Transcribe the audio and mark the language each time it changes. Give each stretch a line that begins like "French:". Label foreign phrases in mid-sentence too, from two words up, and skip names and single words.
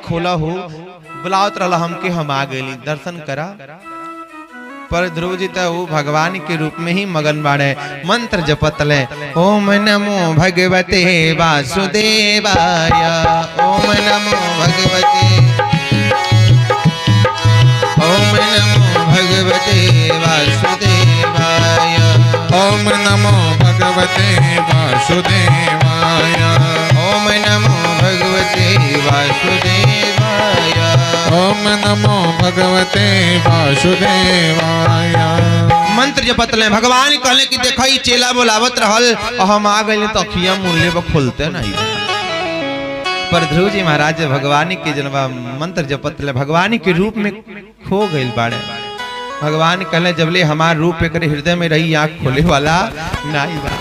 Bhojpuri: खोला हो बुलावत रहा हमके, हम आ गए दर्शन करा। पर ध्रुव जी तो वो भगवान के रूप में ही मगन बाड़े, मंत्र जपत ले,
Sanskrit: ओम नमो भगवते वासुदेवाय, ओम नमो भगवते, ओम नमो भगवते वासुदेवाय, ओम नमो भगवते वासुदेवाय, ओम नमो भगवते वासुदेवाय, ओम नमो भगवते वासुदेवाय।
Bhojpuri: मंत्र जपत ले। भगवान कहले कि देखा ही चेला बोलावत रहल और हम आ गए तो अखिया मूल्य पर खोलते नहीं। पर ध्रुव जी महाराज भगवान के जनवा मंत्र जपत ले भगवान के रूप में खो गए बाड़े। भगवान कहले जबले हमार रूप एक हृदय में रही आँख खोले वाला नहीं बा।